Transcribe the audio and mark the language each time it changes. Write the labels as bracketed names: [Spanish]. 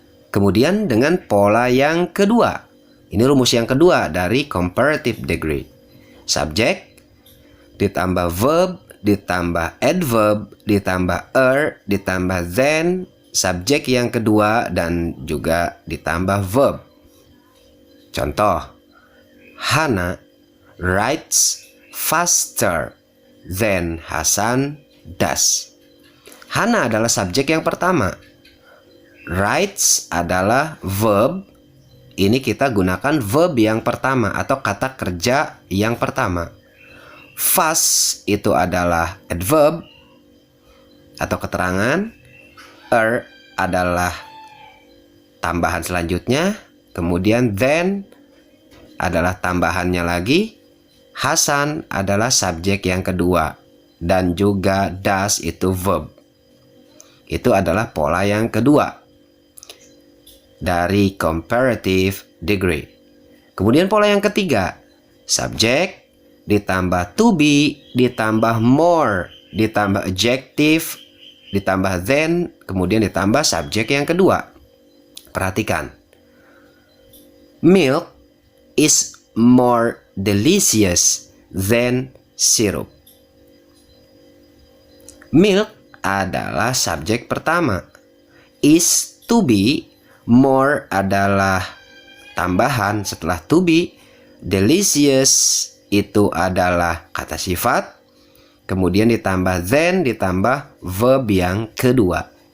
[Indonesian] Kemudian dengan pola yang kedua. Ini rumus yang kedua dari comparative degree. Subjek ditambah verb, ditambah adverb, ditambah ditambah then, subjek yang kedua, dan juga ditambah verb. [English] Contoh, Hana writes faster than Hasan does. [Indonesian] Hana adalah subjek yang pertama. Writes adalah verb. Ini kita gunakan verb yang pertama atau kata kerja yang pertama. Fast itu adalah adverb atau keterangan. Adalah tambahan selanjutnya. Kemudian then adalah tambahannya lagi. Hasan adalah subjek yang kedua. Dan juga does itu verb. Itu adalah pola yang kedua dari comparative degree. Kemudian pola yang ketiga, subjek ditambah to be, ditambah more, ditambah adjective, ditambah then, kemudian ditambah subjek yang kedua. Perhatikan. [English] Milk is more delicious than syrup. [Indonesian] Milk adalah subjek pertama. Is to be. More adalah tambahan setelah to be. Delicious itu adalah kata sifat. Kemudian ditambah then, ditambah verb yang kedua.